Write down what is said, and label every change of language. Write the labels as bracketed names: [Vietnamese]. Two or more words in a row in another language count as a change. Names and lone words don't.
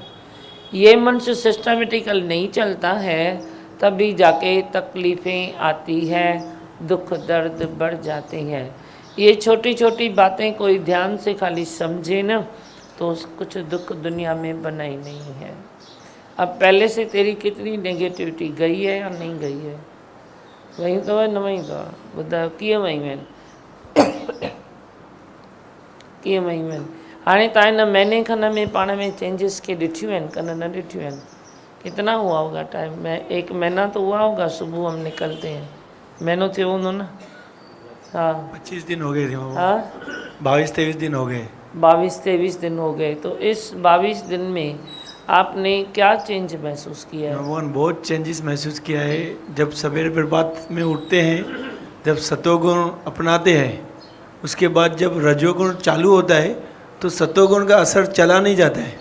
[Hindi] ये मन से सिस्टमेटिकल नहीं चलता है, तभी जाके तकलीफ़ें आती हैं, दुख दर्द बढ़ जाते हैं। ये छोटी छोटी बातें कोई ध्यान से खाली समझे ना तो कुछ दुख दुनिया में बना ही नहीं है। अब पहले से तेरी कितनी नेगेटिविटी गई है या नहीं गई है? वही तो है न, वही तो [Sindhi] ॿुधायो कीअं वई आहिनि, कीअं वयूं आहिनि? हाणे तव्हां हिन महीने खन में पाण में चेंजिस के ॾिठियूं आहिनि कन न ॾिठियूं आहिनि? [Hindi] कितना हुआ होगा टाइम में? 1 महीना तो हुआ होगा। सुबह हम निकलते हैं, [Sindhi] महीनों थियो हूंदो न? [Hindi] हाँ 25 दिन हो गए थे। हाँ 22-23 दिन हो गए। 22-23 दिन हो गए। तो इस 22 दिन में आपने क्या चेंज महसूस किया है? भगवान बहुत चेंजेस महसूस किया है। जब सवेरे प्रभात में उठते हैं, जब सतोगुण अपनाते हैं, उसके बाद जब रजोगुण चालू होता है तो सतोगुण का असर चला नहीं जाता है।